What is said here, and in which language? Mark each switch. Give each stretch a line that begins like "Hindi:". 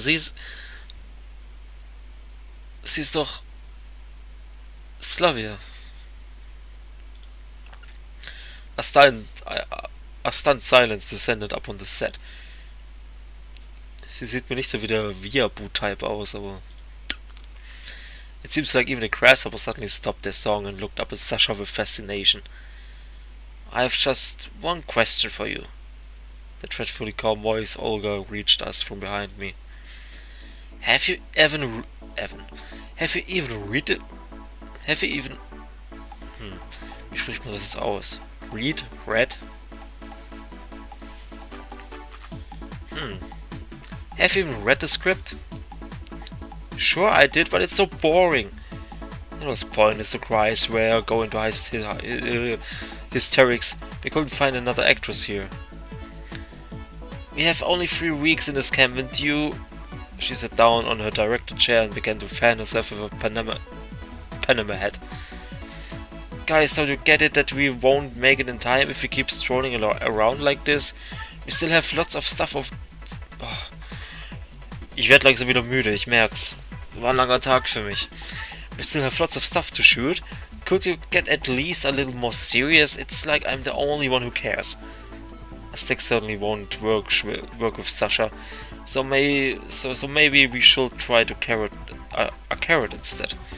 German: Sie ist doch Slavia.
English: A stunned silence descended upon the set.
German: Sie sieht mir nicht so wie der Weeaboo-Type aus, aber...
English: It seems like even the grasshopper suddenly stopped their song and looked up at Sasha with fascination. I have just one question for you. The dreadfully calm voice Olga reached us from behind me. Have you even read it? Have you even...
German: Wie spricht man das jetzt aus?
English: Read? Have you even read the script? Sure I did, but it's so boring. It was pointless to cry, swear, go into hysterics. We couldn't find another actress here. We have only 3 weeks in this camp and you... She sat down on her director chair and began to fan herself with a Panama hat. Guys, don't you get it that we won't make it in time if we keep strolling around like this? We still have lots of stuff of... Oh.
German: Ich werd langsam wieder müde, ich merk's. War ein langer Tag für mich.
English: We still have lots of stuff to shoot. Could you get at least a little more serious? It's like I'm the only one who cares. A stick certainly won't work with Sasha, so maybe we should try to a carrot instead.